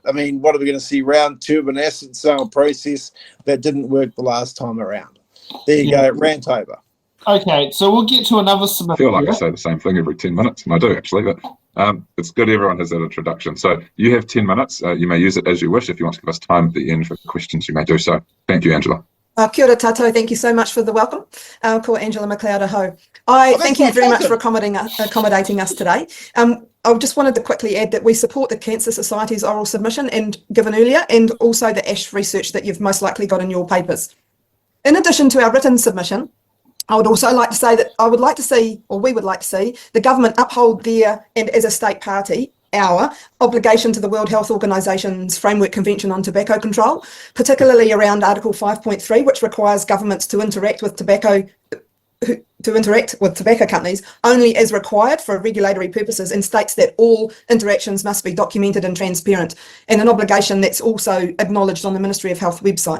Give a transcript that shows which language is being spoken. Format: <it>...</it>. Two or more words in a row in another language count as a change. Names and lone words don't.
<en>I mean, what are we going to see? Round two of an asset sale process that didn't work the last time around. There you go, rant over. Okay, so we'll get to another I submission. feel like I say the same thing every 10 minutes, and I do actually, but it's good everyone has that introduction. So you have 10 minutes. You may use it as you wish. If you want to give us time at the end for questions, you may do so. Thank you, Angela.</en> <mi>Kia ora tātou,</mi> <en>thank you so much for the welcome.</en> <mi>Ko Angela McLeod aho.</mi> <en>I thank you very much for accommodating us today. I just wanted to quickly add that we support the Cancer Society's oral submission and given earlier, and also the ASH research that you've most likely got in your papers. In addition to our written submission, I would also like to say that we would like to see the government uphold their, and as a state party, our obligation to the World Health Organisation's Framework Convention on Tobacco Control, particularly around Article 5.3, which requires governments to interact with tobacco companies only as required for regulatory purposes, and states that all interactions must be documented and transparent, and an obligation that's also acknowledged on the Ministry of Health website.</en>